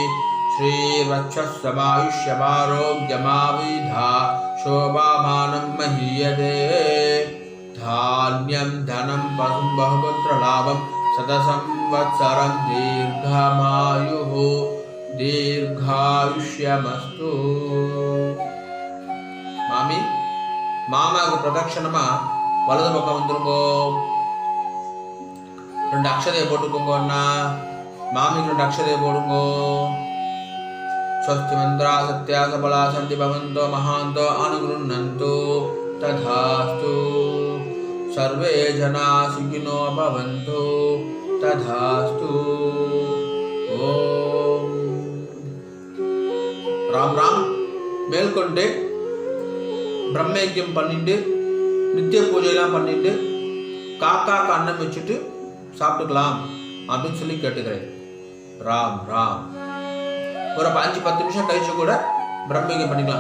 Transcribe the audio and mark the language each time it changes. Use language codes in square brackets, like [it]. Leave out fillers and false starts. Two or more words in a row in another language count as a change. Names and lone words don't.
[sa] श्रीवक्षस्समायुष्यमारोग्यमाविधा शोभामानं महीयते. धान्यं धनं पशुं बहुपुत्रलाभं शतसंवत्सरं दीर्घमायुः दीर्घायुष्यमस्तु. [ta] மாமி மாமாவுக்கு பிரதட்சணமா வலது பக்கம் வந்துருங்கோ. 2 அக்ஷதையை போட்டுக்கோங்க அண்ணா. மாமிக்கு 2 அக்ஷதையை போடுங்கோ. [sa] स्वस्ति मंत्रा सत्या सबला सन्ति भवन्तो महान्तो अनुगृह्णन्तु तथास्तु. सर्वे जना सुखिनो भवन्तु तथास्तु. ओम राम राम. [ta] மேல்கொண்டு பிரம்மயஜ்யம் பண்ணிட்டு நித்திய பூஜையெல்லாம் பண்ணிட்டு காக்காக்கு அன்னம் வச்சுட்டு சாப்பிட்டுக்கலாம் அப்படின்னு சொல்லி கேட்டுக்கிறேன். ராம் ராம். ஒரு 5-10 நிமிஷம் கழிச்சு கூட பிரம்மயஜ்யம் பண்ணிக்கலாம்.